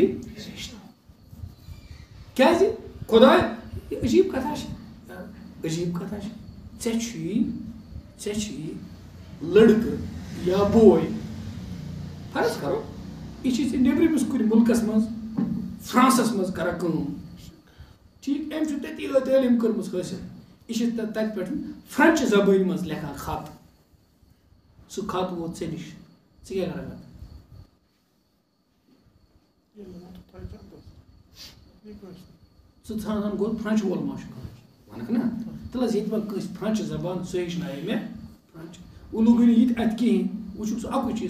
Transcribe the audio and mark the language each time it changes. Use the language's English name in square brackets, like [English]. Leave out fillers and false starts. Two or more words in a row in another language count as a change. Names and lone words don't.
[Kashmiri] ہیٚچھناوُن کیٛازِ خۄداے یہِ عجیٖب کتھا چھِ عجیٖب کتھا چھِ ژےٚ چھُے لڑکہ یا بوے فرض کرو یہ نیبرمس کن ملکس مز فرانسس مز کران کام ٹھیک ام تتی تعلیم کرم حاصل یہ تت پہ فرنچ زبان مز لکھان خط سہ خط ووت ژے نش ژٕ کیٛاہ کرکھ ژٕ ژھانڈان گوٚو فرنچ وول ما چھُ ونکھ نا تیٚلہِ حظ ییٚتہِ وۄنۍ کٲنٛسہِ فرنچ زبان سُہ ہیٚچھنایے مےٚ فرنچ وۄنۍ لوٚگُے نہٕ یہِ تہِ اَتہِ کِہیٖنۍ وۄنۍ چھُکھ ژٕ اَکُے چیٖز